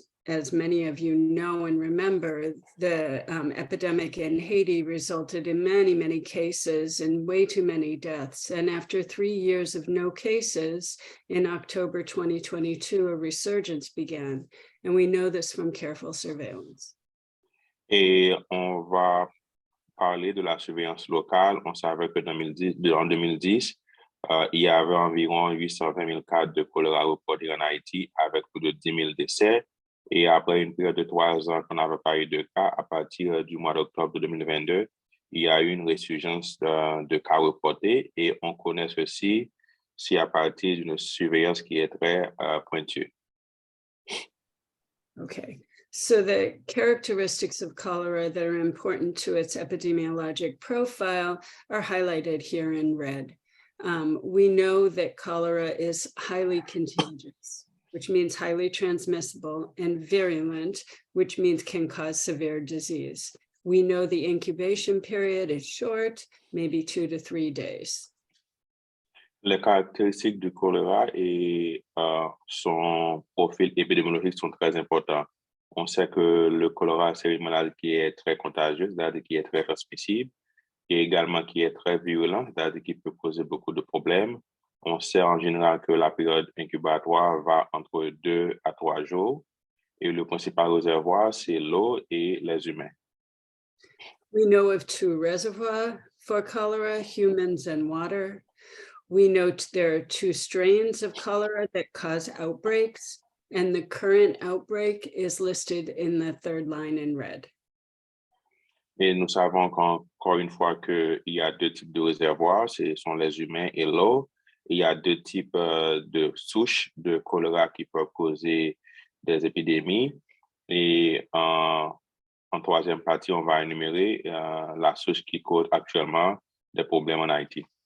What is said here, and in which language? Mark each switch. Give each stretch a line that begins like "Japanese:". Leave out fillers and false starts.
English: As many of you know and remember, the epidemic in Haiti resulted in many, many cases and way too many deaths. And after 3 years of no cases, in October 2022, a resurgence began. And we know this from careful surveillance.
French: Et on va parler de la surveillance locale. On savait que en 2010, il y avait environ 820 000 cas de choléra reportés en Haïti avec plus de 10 000 décès. Et après une période de 3 ans qu'on n'avait pas eu de cas, à partir du mois d'octobre 2022, il y a eu une résurgence de cas reportés et on connaît ceci à partir d'une surveillance qui est très pointue.
English: Okay, so the characteristics of cholera that are important to its epidemiologic profile are highlighted here in red. We know that cholera is highly contagious, which means highly transmissible, and virulent, which means can cause severe disease. We know the incubation period is short, maybe 2 to 3 days.
French: Les caractéristiques du choléra et son profil épidémiologique sont très importants. On sait que le choléra, c'est une maladie qui est très contagieuse, c'est-à-dire qui est très transmissible, et également qui est très virulente, c'est-à-dire qui peut causer beaucoup de problèmes. On sait en général que la période incubatoire va entre 2 à 3 jours et le principal réservoir, c'est l'eau et les humains.
English: We know of 2 reservoirs for cholera, humans and water. We note there are 2 strains of cholera that cause outbreaks, and the current outbreak is listed in the 3rd line in red.
French: Et nous savons encore une fois qu'il y a 2 types de réservoirs, ce sont les humains et l'eau. Il y a 2 types de souches de choléra qui peuvent causer des épidémies. Et en 3e partie, on va énumérer la souche qui cause actuellement des problèmes en Haïti.